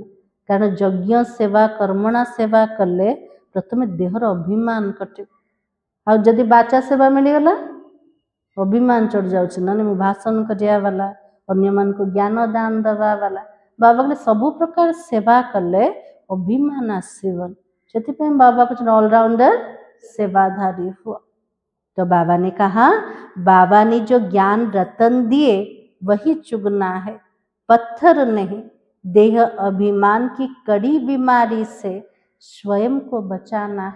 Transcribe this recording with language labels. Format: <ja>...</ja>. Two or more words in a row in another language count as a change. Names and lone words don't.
<or>କାରଣ ଯଜ୍ଞ ସେବା କର୍ମଣା ସେବା କଲେ ପ୍ରଥମେ ଦେହର ଅଭିମାନ କଟିବ। ଆଉ ଯଦି ବାଚା ସେବା ମିଳିଗଲା ଅଭିମାନ ଚଢି ଯାଉଛି, ନହେଲେ ମୁଁ ଭାଷଣ କରିବା ବାଲା, ଅନ୍ୟମାନଙ୍କୁ ଜ୍ଞାନ ଦାନ ଦେବା ବାଲା। ବାବା କହିଲେ ସବୁ ପ୍ରକାର ସେବା କଲେ ଅଭିମାନ ଆସିବନି।</or> <hi>ସେଥିପାଇଁ बाबा कुछ ऑलराउंडर सेवाधारी हुआ। तो बाबा ने कहा बाबा ने जो ज्ञान रतन दिए वही चुगना है, पत्थर नहीं। देह अभिमान की कड़ी बीमारी से स्वयं को बचाना है।</hi>